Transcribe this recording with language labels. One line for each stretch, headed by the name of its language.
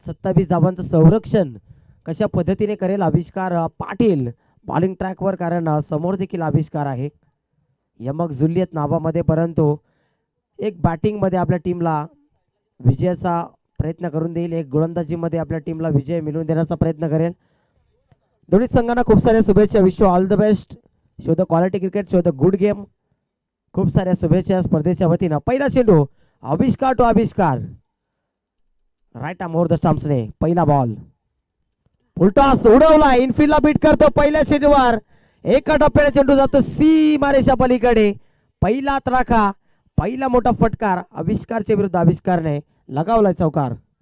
Marathi: 27 धावांचं संरक्षण कशा पद्धतीने करेल आविष्कार पाटील बॉलिंग ट्रॅकवर, कारण समोर देखील आविष्कार आहे. यमक जुल्यत नावामध्ये, परंतु एक बॅटिंगमध्ये आपल्या टीमला विजयाचा प्रयत्न करून देईल, एक गोलंदाजीमध्ये आपल्या टीमला विजय मिळवून देण्याचा प्रयत्न करेल. दोन्ही संघांना खूप साऱ्या शुभेच्छा.
English: Wish you all the best. Show the quality cricket, show the good game.
Marathi: खूप साऱ्या शुभेच्छा स्पर्धेच्या वतीनं. पहिला चेंडू आविष्कार टू आविष्कार, राईट आर्म ओव्हर द स्टंप्सने. पहिला बॉल उलटास उडवला, इनफिल्डला बीट करतो पहिल्या चेंडूवर. एका टप्प्याने चेंडू जातो सीमारेषा पलीकडे. पहिला तडाखा, पहिला मोठा फटकार आविष्कारच्या विरुद्ध आविष्कारने लगावलाय चौकार.